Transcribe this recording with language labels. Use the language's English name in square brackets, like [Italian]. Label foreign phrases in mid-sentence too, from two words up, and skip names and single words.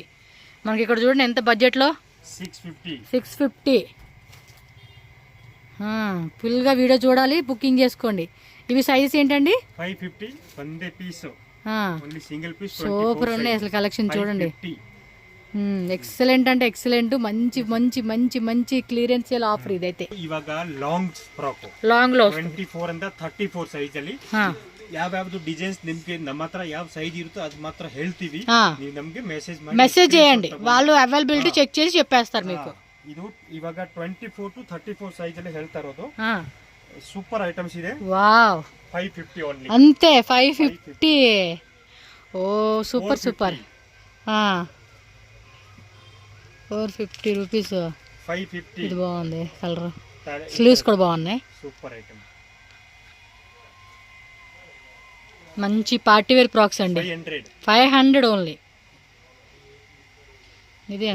[Telugu] మనకి ఇక్కడ చూడండి ఎంత బడ్జెట్లో 650. ఫుల్గా వీడియో చూడాలి, బుకింగ్ చేసుకోండి. ఇవి సైజెస్ ఏంటండి? [English] 550 one day piece, only single piece. [Telugu] సూపర్ ఉన్నాయి అసలు కలెక్షన్ చూడండి. ఎక్సలెంట్ అంటే ఎక్సలెంట్. మంచి మంచి మంచి మంచి [English] clearance sale offer [Kannada] ಇದೈತೆ. ಇವಾಗ [English] long frock ಲಾಂಗ್ ಲೋ [Kannada] 24 ಇಂದ 34 ಸೈಜ್ ಅಲ್ಲಿ ಯಾವ್ಯಾವ್ದು ಡಿಸೈನ್ಸ್ ನಿಮ್ಗೆ ನಮ್ಮ ಹತ್ರ ಯಾವ ಸೈಜ್ ಇರುತ್ತೋ ಅದು ಮಾತ್ರ ಹೇಳ್ತೀವಿ. ನೀವು ನಮಗೆ ಮೆಸೇಜ್ [Telugu] చేయండి, వాళ్ళు [English] availability check [Telugu] చేసి చెప్పేస్తారు మీకు. [Kannada] ಇದು ಇವಾಗ 24 to 34 ಸೈಜ್ ಅಲ್ಲಿ ಹೇಳ್ತಾ ಇರೋದು. [English] super items [Kannada] ಇದೆ. ವಾವ್, 550 ಓನ್ಲಿ. ಅಂತೆ 550. [English] oh super super. [Telugu] 450 రూపీస్. 550. ఇది బాగుంది కలర్, స్లీవ్స్ కూడా బాగున్నాయి. [English] super item. [Telugu] మంచి [English] party wear frocks [Telugu] అండి. 500 ఓన్లీ. ఇది అంతే